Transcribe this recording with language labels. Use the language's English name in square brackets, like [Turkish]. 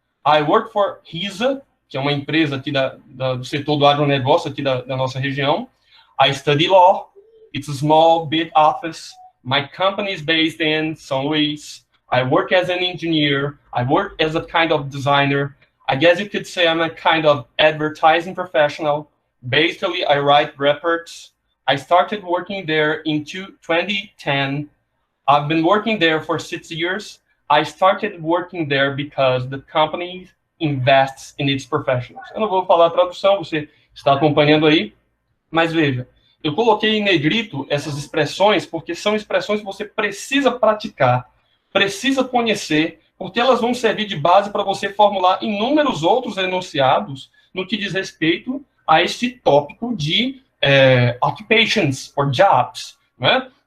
[English] I work for HISA, [Portuguese] que é uma empresa aqui do setor do agronegócio aqui da nossa região. [English] I study law. It's a small big office. My company is based in São Luís. I work as an engineer. I work as a kind of designer. I guess you could say I'm a kind of advertising professional. Basically, I write reports. I started working there in 2010. I've been working there for 6 years. I started working there because the company invests in its professionals. [Portuguese] Eu não vou falar a tradução, você está acompanhando aí, mas veja, eu coloquei em negrito essas expressões porque são expressões que você precisa praticar, precisa conhecer, porque elas vão servir de base para você formular inúmeros outros enunciados no que diz respeito a este tópico de [English] occupations or jobs, [Portuguese] né?